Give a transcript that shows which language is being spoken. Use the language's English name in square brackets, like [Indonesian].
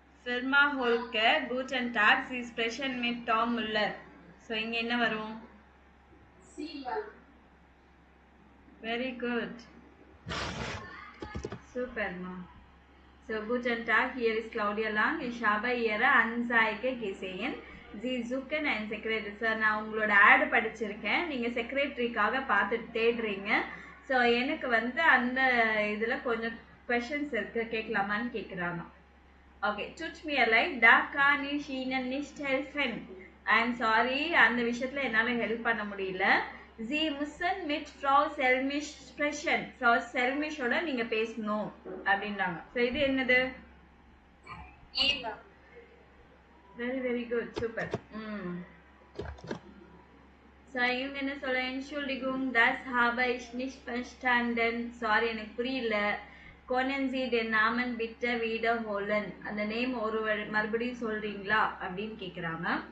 [German] Firma Holke, Guten Tag, Sie sprechen mit Tom Müller. [Tamil] So இங்கே என்ன வரும்? [English] Very good, சூப்பர்மா. [German] ஸோ Guten Tag, hier ist Claudia Lang. Ich habe Ihre Anzeige gesehen. Sie suchen einen Secretary. [Tamil] Sir, நான் உங்களோட ஆடு படிச்சிருக்கேன், நீங்கள் செக்ரட்டரிக்காக பார்த்துட்டு தேடுறீங்க. ஸோ எனக்கு வந்து அந்த இதில் கொஞ்சம் கொஷின்ஸ் இருக்குது, கேட்கலாமான்னு கேட்குறாங்க. [German] Okay, tut mir leid, da kann ich Ihnen nicht helfen. [English] I'm sorry, [Tamil] அந்த விஷயத்துல என்னால ஹெல்ப் பண்ண முடியல. [German] Sie müssen mit Frau Selmisch sprechen. [Tamil] Frau Selmischோட நீங்க பேசணும் அப்படின்றாங்க. ஸோ இது என்னது? [English] Very very good, super. [Tamil] So இவங்க என்ன சொல்ல? [German] Entschuldigung, das habe ich nicht verstanden. [Tamil] Sorry, எனக்கு புரியல. [German] Können Sie den Namen bitte wiederholen? [Tamil] அந்த நேம் மறுபடியும் சொல்றீங்களா அப்படின்னு கேக்குறாங்க.